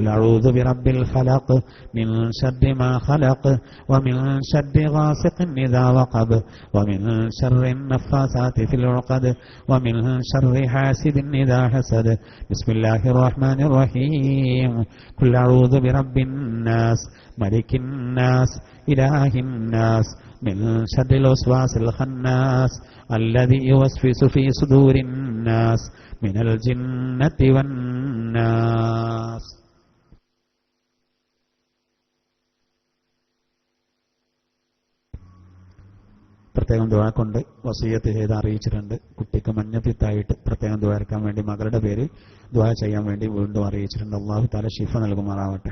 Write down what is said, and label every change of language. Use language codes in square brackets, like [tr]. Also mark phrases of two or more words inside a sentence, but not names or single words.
[ar] أعوذ برب الفلق من شر ما خلق ومن شر غاسق إذا وقب ومن شر النفاثات في العقد ومن شر حاسد إذا حسد بسم الله الرحمن الرحيم قل أعوذ برب الناس ملك الناس إله الناس من شر الوسواس الخناس الذي يوسوس في صدور الناس من الجنة والناس. [ml] പ്രത്യേകം ദുആ കൊണ്ട് വസിയത്ത് ചെയ്ത് അറിയിച്ചിട്ടുണ്ട്. കുട്ടിക്ക് മഞ്ഞപ്പിത്തായിട്ട് പ്രത്യേകം ദുആ എടുക്കാൻ വേണ്ടി മകളുടെ പേര് ദുആ ചെയ്യാൻ വേണ്ടി വീണ്ടും അറിയിച്ചിട്ടുണ്ട്. അല്ലാഹു തആല ശിഫ നൽകുമാറാവട്ടെ.